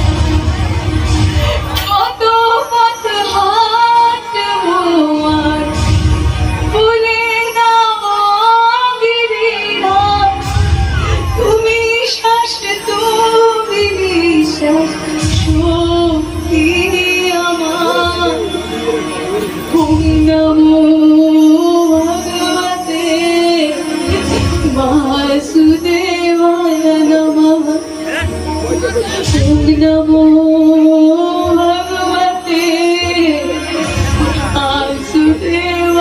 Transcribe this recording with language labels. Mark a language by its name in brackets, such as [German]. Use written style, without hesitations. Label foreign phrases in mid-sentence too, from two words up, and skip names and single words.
[Bangla] কত পথ হাঁটবো আর, ভুলে যাবো গিরিরাজ। তুমি শ্বাস, তুমি নিঃশ্বাস, শক্তি আমার। [Sanskrit] ওম নমো ভগবতে বাসুদেবায় নমঃ, ওম নমো ভগবতে বাসুদেবায়।